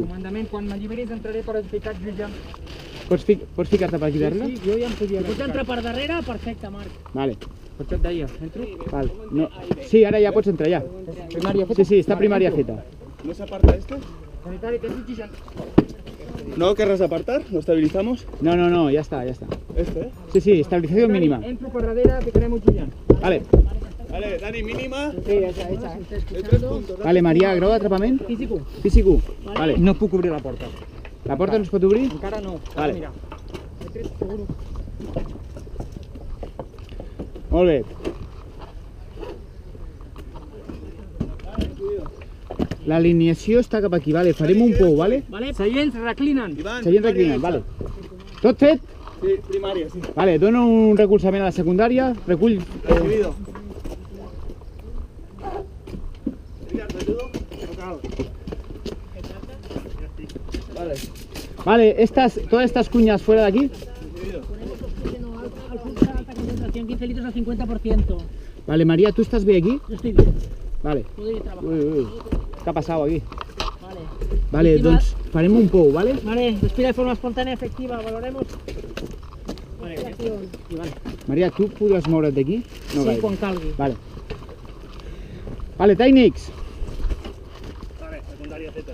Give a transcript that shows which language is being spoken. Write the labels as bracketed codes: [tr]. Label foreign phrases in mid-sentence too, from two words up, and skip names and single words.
[ca] Comandament, quan m'alliberis entraré per ficar jutge. Pots ficar-te per aquí darrere? Sí, jo ja em podia Pots entrar per darrere? Perfecte, Marc. Vale. Per això et deia, entro. Vale. No. Sí, ara ja pots entrar, ja. Primària feta? Sí, està primària feta. [es] ¿No se aparta este? [ca] Sanitari, tens oxigen. [es] ¿No querrás apartar? ¿Lo estabilizamos? No, ya está. Este, ¿eh? Sí, estabilización mínima. [ca] Entro per darrere, ficarem oxigen. Vale. Vale, Dani, mínima. Sí, ja està. [es] De 3 puntos. [ca] Vale, Maria, grau d'atrapament? [es] Físico. Físico. Vale. [ca] No puc obrir la porta. La porta no es pot obrir? Encara no. Vale. [es] Mira. Seguro. [ca] Molt bé. L'alineació està cap aquí, vale. Farem un pou, vale? Seients reclinen. Iván, Seient reclinat, vale. Tot fet? [es] Sí, primaria, sí. [ca] Vale, dono un recolzament a la secundària, recull... [es] Recibido. Edgar, ¿te ayudo? [ca] No cal. [es] Vale. Vale, todas estas cuñas fuera de aquí. Recibido. Al flujo alta concentración, 15 litros al 50%. Vale, María, ¿tú estás bien aquí? Yo estoy bien. Vale. Puedo ir a trabajar. Uy. ¿Qué ha pasado aquí? Vale. [ca] Vale, doncs farem un pou, vale? [es] Vale, respira de forma espontánea efectiva, valoremos. Vale, [ca] Maria, tu podràs moure't d'aquí? No sí, gaire. quan calgui. Vale. Vale, tècnics. Vale, secundària feta.